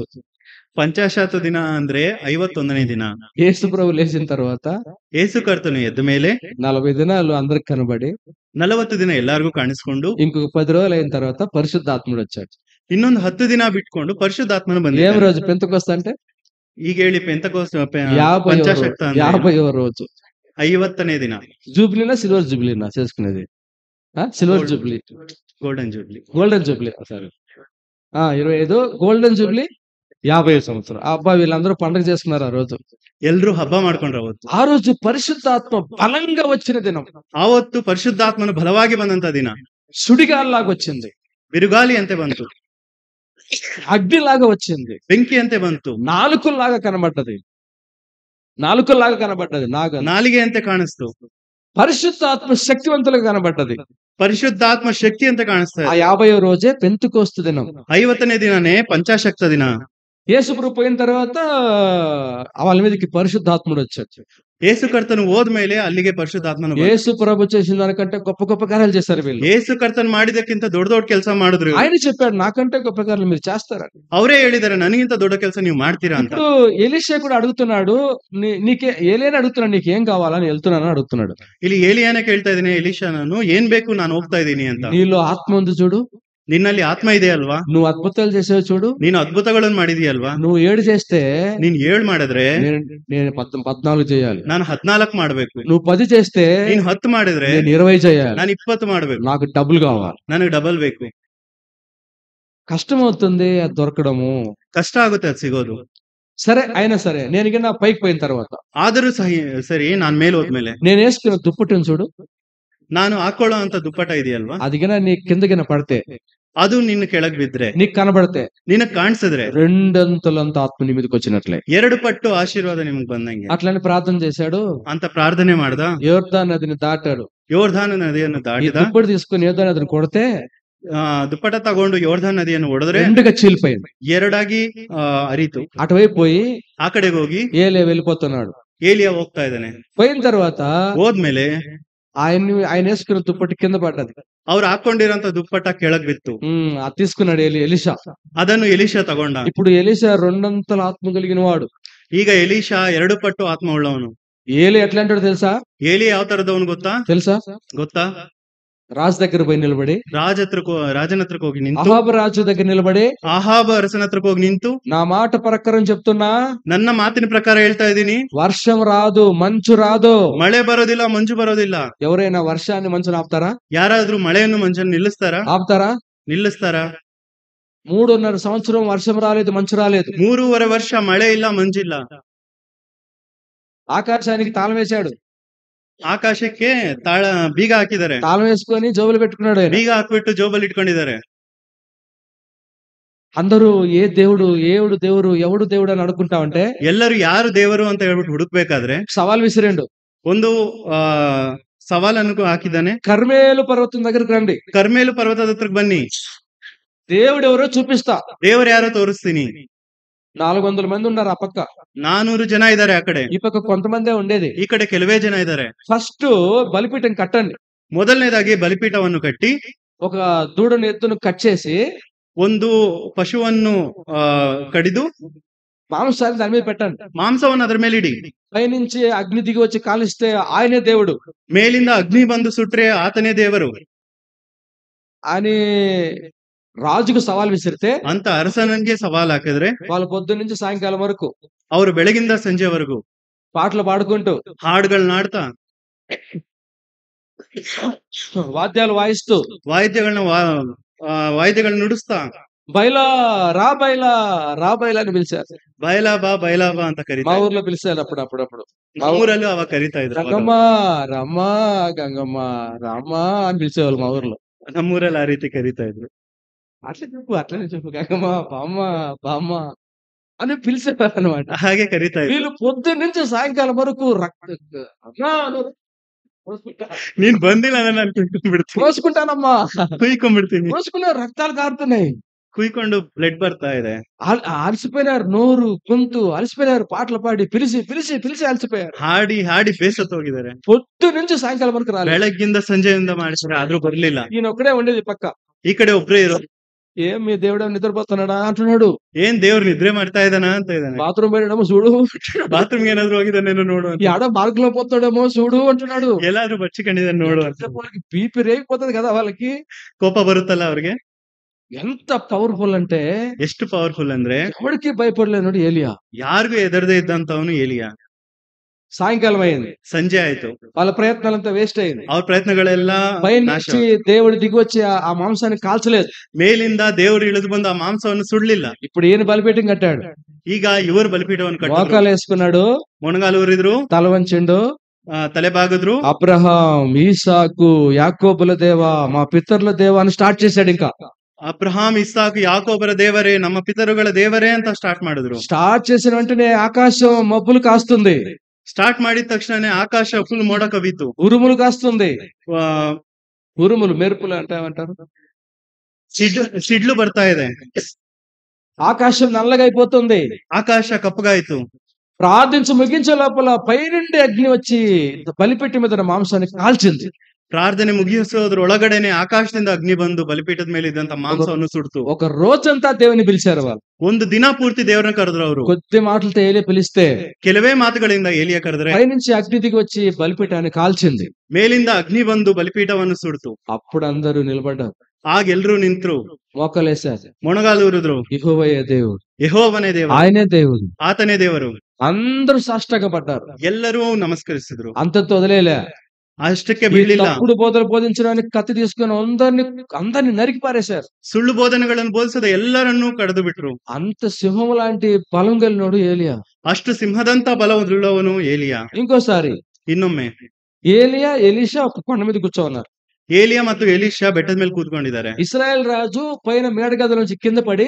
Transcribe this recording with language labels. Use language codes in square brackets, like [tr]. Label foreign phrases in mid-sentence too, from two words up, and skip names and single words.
[kn] ಪಂಚಾಶತ ದಿನ ಅಂದ್ರೆ 51ನೇ ದಿನ. [te] యేసు ప్రభు లేచిన తర్వాత [kn] ಯೇಸು ಕರ್ತನು ಎದ್ದ ಮೇಲೆ [te] 40 దినాలు అందరికి కనబడి [kn] 40 ದಿನ ಎಲ್ಲಾರ್ಗೂ ಕಾಣಿಸ್ಕೊಂಡು [te] ఇంకొక 10 రోజులు అయిన తర్వాత పరిశుద్ధాత్ముడు వచ్చాడు. [kn] ಇನ್ನೊಂದು 10 ದಿನ ಬಿಟ್ಕೊಂಡು ಪರಿಶುದ್ಧಾತ್ಮನು [te] ఏం [kn] ಬಂದಿದ್ದಾನೆ. [te] రోజు పెంతెకోస్తు అంటే? [kn] ಈಗ ಹೇಳಿ, ಪೆಂತೆಕೋಸ್ತ [te] 50వ [kn] ಪಂಚಾಶಕ್ತ ಅಂದ್ರೆ [te] 50వ రోజు. [kn] 50ನೇ ದಿನ. [te] జూబ్లీనా సిల్వర్ జూబ్లీనా చేసుకునేది? [en] silver jubilee, golden jubilee. golden jubilee. [te] సరే 25 [en] golden jubilee [te] 50 సంవత్సరం. అబ్బా వీళ్ళందరూ పండుగ చేసుకున్నారు ఆ రోజు. [kn] ಎಲ್ರು ಹಬ್ಬ ಮಾಡ್ಕೊಂಡ್ರ ಅವತ್ತು. [te] ఆ రోజు పరిశుద్ధాత్మ బలంగా వచ్చిన దినం. [kn] ಆವತ್ತು ಪರಿಶುದ್ಧಾತ್ಮನು ಬಲವಾಗಿ ಬಂದಂತ ದಿನ. [te] సుడిగాల్లాగా వచ్చింది, [kn] ಬಿರುಗಾಲಿ ಅಂತೆ ಬಂತು, [te] అగ్నిలాగా వచ్చింది, [kn] ಬೆಂಕಿ ಅಂತೆ ಬಂತು, [te] నాలుకల్లాగా కనబడ్డది, [kn] ನಾಲಿಗೆ ಅಂತೆ ಕಾಣಿಸ್ತು, [te] పరిశుద్ధాత్మ శక్తివంతులుగా కనబడ్డది. [kn] ಪರಿಶುದ್ಧಾತ್ಮ ಶಕ್ತಿ ಅಂತ ಕಾಣಿಸ್ತಾ [te] ఆ [kn] ಇದೆ. [te] 50వ రోజే పెంతెకోస్తు దినం. [kn] 50ನೇ ದಿನನೇ ಪಂಚಾಶಕ್ತ ದಿನ. [te] యేసు ప్రభు పోయిన తర్వాత వాళ్ళ మీదకి పరిశుద్ధాత్ముడు వచ్చాడు. [kn] ಯೇಸು ಕರ್ತನು ಹೋದ್ಮೇಲೆ ಅಲ್ಲಿಗೆ ಪರಿಶುದ್ಧಾತ್ಮನು ಬಂದ. [te] యేసు ప్రభు చేసిన దానికంటే గొప్ప గొప్ప కార్యాలు చేశారు వీళ్ళు. [kn] ಯೇಸು ಕರ್ತನ್ ಮಾಡಿದಕ್ಕಿಂತ ದೊಡ್ಡ ದೊಡ್ಡ ಕೆಲಸ ಮಾಡಿದ್ರು. [te] ఆయన చెప్పాడు నాకంటే గొప్ప కార్యాలు మీరు చేస్తారని. [kn] ಅವರೇ ಹೇಳಿದಾರೆ, ನನಗಿಂತ ದೊಡ್ಡ ಕೆಲಸ ನೀವು ಮಾಡ್ತೀರಾ ಅಂತ. [te] ఇప్పుడు ఎలీషా కూడా అడుగుతున్నాడు, ఏలియాని అడుగుతున్నాడు, నీకేం కావాలని వెళ్తున్నానని అడుగుతున్నాడు. [kn] ಇಲ್ಲಿ ಏಲಿಯಾನೇ ಕೇಳ್ತಾ ಇದ್ದೀನಿ, ಎಲೀಷಾನನ್ನು ಏನ್ ಬೇಕು ನಾನು ಹೋಗ್ತಾ ಇದ್ದೀನಿ ಅಂತ. [te] నీలో ఆత్మ ఉంది చూడు, [kn] ನಿನ್ನಲ್ಲಿ ಆತ್ಮ ಇದೆ ಅಲ್ವಾ, [te] నువ్వు అద్భుతాలు చేసావు చూడు, [kn] ನೀನು ಅದ್ಭುತಗಳನ್ನು ಮಾಡಿದೀಯಲ್ವಾ, [te] నువ్వు 7 చేస్తే [kn] ನೀನ್ 7 ಮಾಡಿದ್ರೆ [te] నేను 14 చేయాలి, [kn] ನಾನು 14 ಮಾಡ್ಬೇಕು. [te] నువ్వు 10 చేస్తే [kn] ನೀನ್ 10 ಮಾಡಿದ್ರೆ [te] నేను 20 చేయాలి, [kn] ನಾನು 20 ಮಾಡ್ಬೇಕು. [te] నాకు డబ్బులు కావాలి. [kn] ನನಗೆ ಡಬಲ್ ಬೇಕು. [te] కష్టమవుతుంది అది దొరకడము. [kn] కಷ್ಟ ಆಗುತ್ತೆ ಅದು ಸಿಗೋದು. [te] సరే అయినా సరే నేను నా పైకి పోయిన తర్వాత [kn] ಆದರೂ ಸರಿ ನಾನ್ ಮೇಲೆ ಹೋದ್ಮೇಲೆ [te] నేను వేసుకున్న దుప్పటిని చూడు, [kn] ನಾನು ಹಾಕೊಳ್ಳೋ ಅಂತ ದುಪ್ಪಟ ಇದೆಯಲ್ವಾ, [te] అదిగిన నీ కిందగిన పడితే, [kn] ಅದು ನಿನ್ನ ಕೆಳಗ್ ಬಿದ್ರೆ, [te] నీకు కనబడితే [kn] ನಿನಗ್ ಕಾಣಿಸಿದ್ರೆ [te] రెండంతలంత ఆత్మ నీ మీదకి వచ్చినట్లే. [kn] 2 పట్టు ఆశీర్వాద ನಿಮ್ಗೆ ಬಂದಂಗೆ [te] అట్లని ప్రార్థన చేశాడు. [kn] ಅಂತ ಪ್ರಾರ್ಥನೆ ಮಾಡ್ದ. [te] యోర్దాను నదిని దాటాడు. [kn] ಯೋರ್ಧಾನ ನದಿಯನ್ನು [te] ఈ [kn] ದಾಟಿದ. [te] దుప్పటి తీసుకుని యోర్దాను నదిని కొడితే [kn] ದುಪ್ಪಟ ತಗೊಂಡು ಯೋರ್ಧಾನ್ ನದಿಯನ್ನು ಹೊಡೆದ್ರೆ [te] రెండుగా చీలిపోయింది. [kn] 2 ಹರಿತು. [te] అటువైపు పోయి [kn] ಆ ಕಡೆಗೆ ಹೋಗಿ [te] ఏలే వెళ్ళిపోతున్నాడు. [kn] ಏಲಿಯಾ ಹೋಗ್ತಾ ಇದ್ದಾನೆ. [te] పోయిన తర్వాత [kn] ಹೋದ್ಮೇಲೆ [te] ఆయన వేసుకున్న దుప్పటి కింద పడ్డది. [kn] ಅವ್ರು ಹಾಕೊಂಡಿರೋಂತ ದುಪ್ಪಟ ಕೆಳಗ್ ಬಿತ್ತು. [te] అది తీసుకున్నాడు ఎలీషా. [kn] ಅದನ್ನು ಎಲೀಷಾ ತಗೊಂಡ. [te] ఇప్పుడు ఎలీషా రెండంతల ఆత్మ కలిగిన వాడు. [kn] ಈಗ ಎಲೀಷಾ 2 ಪಟ್ಟು ಆತ್ಮ ಉಳ್ಳವನು. [te] ఏలి ఎట్లా అంటాడు తెలుసా? [kn] ಏಲಿ ಯಾವ ತರದವನು [te] తెలుసా? [kn] ಗೊತ್ತಾ? [te] రాజు దగ్గర పోయి నిలబడి, [kn] ರಾಜನ ಹತ್ರಕ್ಕೆ ಹೋಗಿ ನಿಂತು, [te] అహాబు రాజు దగ్గర నిలబడి, [kn] ಅಹಾಬ ಅರಸನ ಹತ್ರಕ್ಕೆ ಹೋಗಿ ನಿಂತು, [te] నా మాట ప్రకారం చెప్తున్నా, [kn] ನನ್ನ ಮಾತಿನ ಪ್ರಕಾರ ಹೇಳ್ತಾ ಇದ್ದೀನಿ, [te] వర్షం రాదు, మంచు రాదు. [kn] ಮಳೆ ಬರೋದಿಲ್ಲ, ಮಂಜು ಬರೋದಿಲ್ಲ. [te] ఎవరైనా వర్షాన్ని మంచుని ఆపుతారా? [kn] ಯಾರಾದ್ರೂ ಮಳೆಯನ್ನು ಮಂಜನ್ನು ನಿಲ್ಲಿಸ್ತಾರಾ? [te] నిలుస్తారా? 3.5 సంవత్సరం వర్షం రాలేదు, మంచు రాలేదు. [kn] 3.5 ವರ್ಷ ಮಳೆ ಇಲ್ಲ, ಮಂಜಿಲ್ಲ. [te] ఆకాశానికి తాళం వేశాడు. [kn] ಆಕಾಶಕ್ಕೆ ಬೀಗ ಹಾಕಿದ್ದಾರೆ. [te] తాళం వేసుకొని జోబులు పెట్టుకున్నాడు. [kn] ಬೀಗ ಹಾಕ್ಬಿಟ್ಟು ಜೋಬಲ್ಲಿ ఇట్టుಕೊಂಡಿದ್ದಾರೆ. [te] అందరూ ఏ దేవుడు ఎవడు దేవుడు అని అడుగుంటామంటే, [kn] ಎಲ್ಲರೂ ಯಾರು ದೇವರು ಅಂತ ಹೇಳ್ಬಿಟ್ಟು ಹುಡುಕ್ಬೇಕಾದ್ರೆ [te] సవాల్ విసిరిండు. [kn] ಒಂದು ಸವಾಲನ್ನು ಹಾಕಿದ್ದಾನೆ. [te] కర్మేలు పర్వతం దగ్గరికి రండి, [kn] ಕರ್ಮೇಲು ಪರ್ವತದ ಹತ್ರಕ್ಕೆ ಬನ್ನಿ, [te] దేవుడు ఎవరో చూపిస్తా. [kn] ದೇವರು ಯಾರೋ ತೋರಿಸ್ತೀನಿ. [te] 400 మంది ఉన్నారు ఆ పక్క, [kn] 400 ಜನ ಇದ್ದಾರೆ ಆ ಕಡೆ, [te] ఈ పక్క కొంతమందే ఉండేది. [kn] ಈ ಕಡೆ ಕೆಲವೇ ಜನ ಇದ್ದಾರೆ. [te] ఫస్ట్ బలిపీఠం కట్టండి. [kn] ಮೊದಲನೇದಾಗಿ ಬಲಿಪೀಠವನ್ನು ಕಟ್ಟಿ, [te] ఒక దూడను ఎత్తును కట్ చేసి, [kn] ಒಂದು ಪಶುವನ್ನು ಕಡಿದು [te] మాంసాన్ని దాని మీద పెట్టండి. [kn] ಮಾಂಸವನ್ನು ಅದರ ಮೇಲೆ ಇಡಿ. [te] పైనుంచి అగ్ని దిగి వచ్చి కాలిస్తే ఆయనే దేవుడు, [kn] ಮೇಲಿಂದ ಅಗ್ನಿ ಬಂದು ಸುಟ್ರೆ ಆತನೇ ದೇವರು [te] అని రాజుకు సవాల్ విసిరితే, [kn] ಅಂತ ಅರಸನಿಗೆ ಸವಾಲ್ ಹಾಕಿದ್ರೆ, [te] వాళ్ళ పొద్దున్న నుంచి సాయంకాలం వరకు [kn] ಅವರು ಬೆಳಗಿಂದ ಸಂಜೆವರೆಗೂ [te] పాటలు పాడుకుంటూ, [kn] ಹಾಡುಗಳನ್ನ ಹಾಡ್ತಾ, [te] వాద్యాలు వాయిస్తూ, [kn] ವಾದ್ಯಗಳನ್ನ ನುಡಿಸ್ತಾ, [te] బైలా రా బైలా అని పిలిచారు. [kn] ಬಯಲಾ ಬಾ ಅಂತ [te] మా [kn] ಕರೀತಾರೆ. [te] ఊర్లో పిలిచారు అప్పుడప్పుడు. [kn] మా ఊರಲ್ಲೂ ಅವಾಗ ಕರೀತಾ ಇದ್ರು. [te] గంగమ్మ రమ్మ, గంగమ్మ రామ అని పిలిచేవాళ్ళు మా ఊర్లో. [kn] ನಮ್ಮೂರಲ್ಲಿ ಆ ರೀತಿ ಕರೀತಾ ಇದ್ರು. [te] అట్లనే చెప్పు గంగమ్మ, బామ్మ అని పిలిచేవారు అనమాట. [kn] ಹಾಗೆ కరీತಾ ఇದ್ರು. [te] వీళ్ళు పొద్దున్న నుంచి సాయంకాలం వరకు [kn] ನೀನ್ ಬಂದಿಲ್ಲ ನಾನು ಕುಯ್ಕೊಂಡ್ಬಿಡ್ತೀನಿ, [te] కోసుకుంటానమ్మా, [kn] ಕುಯ್ಕೊಂಡ್ಬಿಡ್ತೀನಿ. [te] కోసుకున్న రక్తాలు కారుతున్నాయి. [kn] ಕುಯ್ಕೊಂಡು ಬ್ಲಡ್ ಬರ್ತಾ ಇದೆ. [te] అలసిపోయినారు, నోరు గొంతు అలసిపోయినారు, పాటలు పాడి పిలిచి అలసిపోయారు. [kn] ಹಾಡಿ ಬೇಸತ್ತು ಹೋಗಿದ್ದಾರೆ. [te] పొద్దు నుంచి సాయంకాలం వరకు రాలేదు. [kn] ಬೆಳಗ್ಗಿಂದ ಸಂಜೆಯಿಂದ ಮಾಡಿಸಿದ್ರೆ ಆದ್ರೂ ಬರ್ಲಿಲ್ಲ. [te] ఈయన ఒక్కడే ఉండేది పక్క. [kn] ಈ ಕಡೆ ಒಬ್ರೇ ಇರೋ. [te] ఏం మీ దేవుడు నిద్రపోతున్నాడా అంటున్నాడు. [kn] ಏನ್ ದೇವ್ರು ನಿದ್ರೆ ಮಾಡ್ತಾ ಇದ್ದಾನ ಅಂತ ಇದ್ದಾನೆ. [te] బాత్రూమ్ పోయినాడేమో చూడు, [kn] ಬಾತ್ರೂಮ್ ఏನಾದ್ರು ಹೋಗಿದ್ದಾನೇನೋ ನೋಡು, [te] ఆడ మార్గంలో పోతాడేమో చూడు అంటున్నాడు. [kn] ಎಲ್ಲಾದ್ರೂ ಬಚ್ಚಿಕೊಂಡಿದ್ದಾನೆ ನೋಡು ಅಂತ. [te] వాళ్ళకి బీపీ రేగిపోతుంది కదా వాళ్ళకి. [kn] ಕೋಪ బరుತ್ತಲ್ಲ ಅವ್ರಿಗೆ. [te] ఎంత పవర్ఫుల్ అంటే, [kn] ಎಷ್ಟು పవర్ఫుల్ ಅಂದ್ರೆ [te] ఎవరికి భయపడలేనుడు ఏలియా. [kn] ಯಾರಿಗೂ ಎದರದೇ ಇದ್ದಂತವನು ಏಲಿಯಾ. [te] సాయంకాలం అయింది, [kn] ಸಂಜೆ ಆಯ್ತು, [te] వాళ్ళ ప్రయత్నాలంతా వేస్ట్ అయింది. [kn] ಅವ್ರ ಪ್ರಯತ್ನಗಳೆಲ್ಲ ನಾಶ. [te] పైనుంచి దేవుడు దిగి వచ్చి ఆ మాంసాన్ని కాల్చలేదు. [kn] ಮೇಲಿಂದ ದೇವರು ಇಳಿದು ಬಂದು ಆ ಮಾಂಸವನ್ನು ಸುಡ್ಲಿಲ್ಲ. [te] ఇప్పుడు ఈయన బలిపీఠం కట్టాడు. [kn] ಈಗ ಇವರು ಬಲಿಪೀಠವನ್ನು ಕಟ್ಟಿದ್ರು, [te] మోకాలు వేసుకున్నాడు, [kn] ಮೊಣಗಾಲು ಊರಿದ್ರು, [te] తల వంచిండు. [kn] తಲೆ బాగుದ್ರು. [te] అబ్రహాం, ఈసాకు, యాకోబుల దేవా, మా పితరుల దేవా అని స్టార్ట్ చేశాడు. ఇంకా [kn] ಅಬ್ರಹಾಂ, ಇಸಾಕ್, ಯಾಕೋಬರ ದೇವರೇ, ನಮ್ಮ ಪಿತರುಗಳ ದೇವರೇ ಅಂತ ಸ್ಟಾರ್ಟ್ ಮಾಡಿದ್ರು. [te] స్టార్ట్ చేసిన వెంటనే ఆకాశం మబ్బులు కాస్తుంది. [kn] ಸ್ಟಾರ್ಟ್ ಮಾಡಿದ ತಕ್ಷಣನೇ ಆಕಾಶ ಫುಲ್ ಮೋಡ ಕವಿತು, [te] ఉరుములు కాస్తుంది. ఉరుములు మెరుపులు అంటారు. [kn] ಸಿಡ್ಲು ಬರ್ತಾ ಇದೆ. [te] ఆకాశం నల్లగా అయిపోతుంది. [kn] ಆಕಾಶ ಕಪ್ಪಗಾಯ್ತು. [te] ప్రార్థించి ముగించే లోపల పైనుండి అగ్ని వచ్చి బలిపెట్టి మీద మాంసాన్ని కాల్చింది. [kn] ಪ್ರಾರ್ಥನೆ ಮುಗಿಸೋದ್ರ ಒಳಗಡೆನೆ ಆಕಾಶದಿಂದ ಅಗ್ನಿ ಬಂದು ಬಲಿಪೀಠದ ಮೇಲೆ ಇದ್ದಂತ ಮಾಂಸವನ್ನು ಸುಡ್ತು. [te] ఒక రోజంతా దేవుని పిలిచారు వాళ్ళు. [kn] ಒಂದು ದಿನ ಪೂರ್ತಿ ದೇವರನ್ನ ಕರೆದ್ರು ಅವರು. [te] కొద్ది మాటలతో ఏలియా పిలిస్తే, [kn] ಕೆಲವೇ ಮಾತುಗಳಿಂದ ಏಲಿಯಾ ಕರೆದ್ರೆ [te] పైనుంచి అగ్ని దిగి వచ్చి బలిపీఠాన్ని కాల్చింది. [kn] ಮೇಲಿಂದ ಅಗ್ನಿ ಬಂದು ಬಲಿಪೀಠವನ್ನು ಸುಡ್ತು. [te] అప్పుడు అందరూ నిలబడ్డారు, [kn] ಆಗ ಎಲ್ರು ನಿಂತ್ರು, [te] మోకలేశారు. [kn] ಮೊಣಗಾಲು ಊರಿದ್ರು. [te] యెహోవాయే దేవుడు, [kn] ಯೆಹೋವನೇ ದೇವರು, [te] ఆయనే దేవుడు. [kn] ಆತನೇ ದೇವರು. [te] అందరూ సాష్టాంగపడ్డారు. [kn] ಎಲ್ಲರೂ ನಮಸ್ಕರಿಸಿದ್ರು. [te] అంతతో వదిలేలే, [kn] అష్టకే [te] ఈ [kn] బిಡ್ಲಿಲ್ಲ. [te] తప్పుడు బోధలు బోధించడానికి కత్తి తీసుకొని అందరిని నరికి పారేశారు. [kn] ಸುಳ್ಳು ಬೋಧನೆಗಳನ್ನು ಬೋಧಿಸದ ಎಲ್ಲರನ್ನೂ ಕಡಿದು ಬಿಟ್ರು. [te] అంత సింహం లాంటి బలం కలిగినోడు ఏలియా. [kn] ಅಷ್ಟು ಸಿಂಹದಂತ ಬಲವುಳ್ಳವನು ಏಲಿಯಾ. [te] ఇంకోసారి [kn] ಇನ್ನೊಮ್ಮೆ [te] ఏలియా ఎలీషా ఒక కొండ మీద కూర్చోన్నారు. [kn] ಏಲಿಯಾ ಮತ್ತು ಎಲೀಷಾ ಬೆಟ್ಟದ ಮೇಲೆ ಕೂತ್ಕೊಂಡಿದ್ದಾರೆ. [te] ఇశ్రాయేల్ రాజు పైన మేడగది నుంచి కింద పడి